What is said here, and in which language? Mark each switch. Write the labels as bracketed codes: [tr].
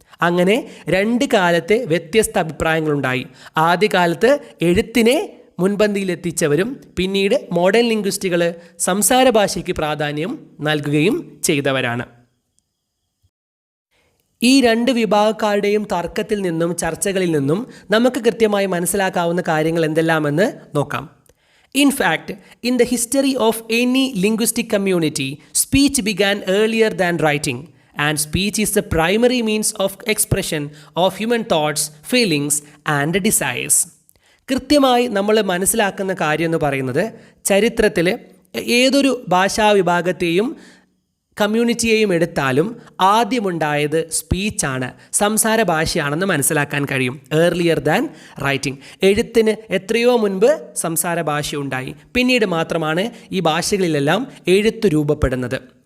[ml] അങ്ങനെ രണ്ട് കാലത്തെ വ്യത്യസ്ത അഭിപ്രായങ്ങളുണ്ടായി. ആദ്യകാലത്ത് എഴുത്തിനെ മുൻപന്തിയിലെത്തിച്ചവരും പിന്നീട് മോഡേൺ ലിംഗ്വിസ്റ്റുകൾ സംസാര ഭാഷയ്ക്ക് പ്രാധാന്യം നൽകുകയും ചെയ്തവരാണ്. ഈ രണ്ട് വിഭാഗക്കാരുടെയും തർക്കത്തിൽ നിന്നും ചർച്ചകളിൽ നിന്നും നമുക്ക് കൃത്യമായി മനസ്സിലാക്കാവുന്ന കാര്യങ്ങൾ എന്തെല്ലാമെന്ന് നോക്കാം. [en] In fact, in the history of any linguistic community, speech began earlier than writing. And speech is the primary means of expression of human thoughts, feelings and desires. [ml] കൃത്യമായി നമ്മൾ മനസ്സിലാക്കുന്ന കാര്യം എന്ന് പറയുന്നത് ചരിത്രത്തിൽ ഏതൊരു ഭാഷാ വിഭാഗത്തെയും കമ്മ്യൂണിറ്റിയെയും എടുത്താലും ആദ്യമുണ്ടായത് സ്പീച്ചാണ്, സംസാര ഭാഷയാണെന്ന് മനസ്സിലാക്കാൻ കഴിയും. [en] Earlier than writing. [ml] എഴുത്തിന് എത്രയോ മുൻപ് സംസാര ഭാഷ ഉണ്ടായി, പിന്നീട് മാത്രമാണ് ഈ ഭാഷകളിലെല്ലാം എഴുത്ത് രൂപപ്പെടുന്നത്.